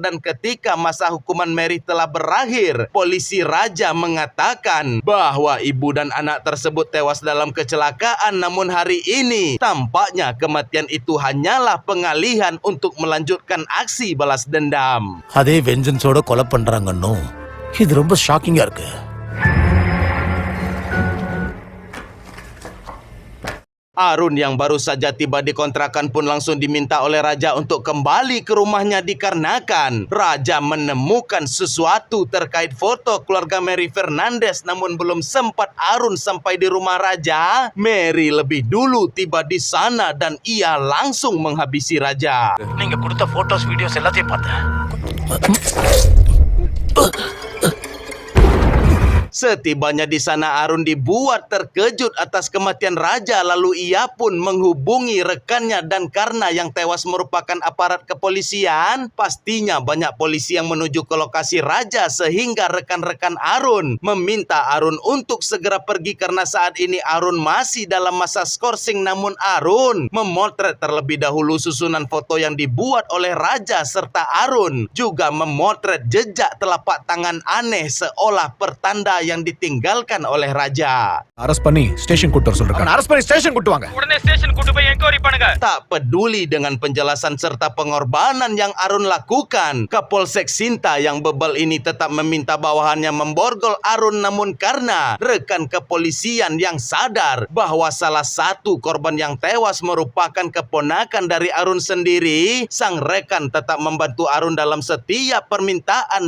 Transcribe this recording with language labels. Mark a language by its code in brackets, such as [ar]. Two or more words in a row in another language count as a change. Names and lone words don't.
[id] Dan ketika masa hukuman Mary telah berakhir, polisi raja mengatakan bahwa ibu dan anak tersebut tewas dalam kecelakaan. Namun hari ini tampaknya kematian itu hanyalah pengalihan untuk melanjutkan aksi balas dendam. [ta] அதே வெஞ்சன்ஸோட கொலை பண்றாங்கன்னு இது ரொம்ப ஷாக்கிங்கா இருக்கு. [id] Arun yang baru saja tiba di kontrakan pun langsung diminta oleh raja untuk kembali ke rumahnya, dikarenakan raja menemukan sesuatu terkait foto keluarga Mary Fernandez. Namun belum sempat Arun sampai di rumah raja, Mary lebih dulu tiba di sana dan ia langsung menghabisi raja. [ta] நீங்க கொடுத்த [en] photos videos [ta] எல்லாத்தையும் பார்த்தேன். [id] Setibanya di sana, Arun dibuat terkejut atas kematian raja. Lalu ia pun menghubungi rekannya, dan karena yang tewas merupakan aparat kepolisian, pastinya banyak polisi yang menuju ke lokasi raja, sehingga rekan-rekan Arun meminta Arun untuk segera pergi karena saat ini Arun masih dalam masa skorsing. Namun Arun memotret terlebih dahulu susunan foto yang dibuat oleh raja, serta Arun juga memotret jejak telapak tangan aneh seolah pertanda yang ditinggalkan oleh raja. [ta] அரெஸ்ட் பண்ணி ஸ்டேஷன் கூட்டு வர சொல்றேன். அரெஸ்ட் பண்ணி ஸ்டேஷன் கூட்டு வாங்க. உடனே ஸ்டேஷன் கூட்டு போய் என்கொயரி பண்ணுங்க. [id] Tak peduli dengan penjelasan serta pengorbanan yang Arun lakukan, Kapolsek Sinta yang bebal ini tetap meminta bawahannya memborgol Arun. Namun karena rekan kepolisian yang sadar bahwa salah satu korban yang tewas merupakan keponakan dari Arun sendiri, sang rekan tetap membantu Arun dalam setiap permintaan.